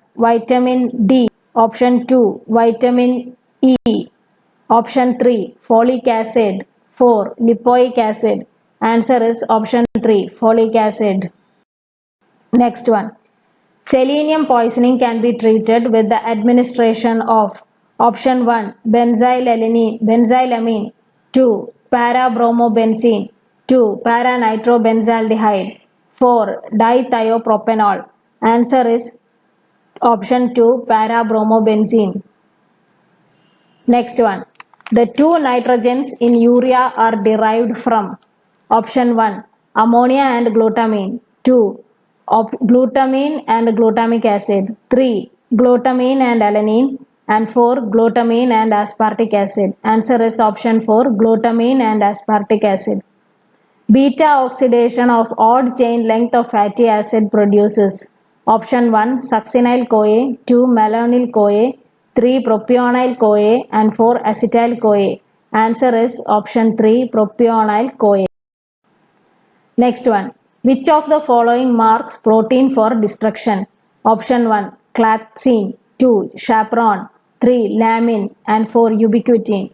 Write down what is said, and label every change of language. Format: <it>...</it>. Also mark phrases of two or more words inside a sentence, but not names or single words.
<en>Vitamin D. Option 2. Vitamin E. Option 3. Folic acid. 4. Lipoic acid. Answer is option 3. Folic acid. Next one. Selenium poisoning can be treated with the administration of option 1. Benzylamine. 2. Parabromobenzene. 2. Paranitrobenzaldehyde. 4. Dithiopropanol. Answer is option 2. Parabromobenzene. Next one. The two nitrogens in urea are derived from option 1. Ammonia and glutamine. 2. Glutamine and glutamic acid. 3. Glutamine and alanine. And 4. Glutamine and aspartic acid. Answer is option 4. Glutamine and aspartic acid. Beta oxidation of odd chain length of fatty acid produces option 1. Succinyl-CoA. 2. Malonyl-CoA. 3. Propionyl-CoA. And 4. Acetyl-CoA. Answer is option 3. Propionyl-CoA. Next one. Which of the following marks protein for destruction? Option 1. Clathrin. 2. Chaperone. 3. Lamin. And 4. Ubiquitin.</en>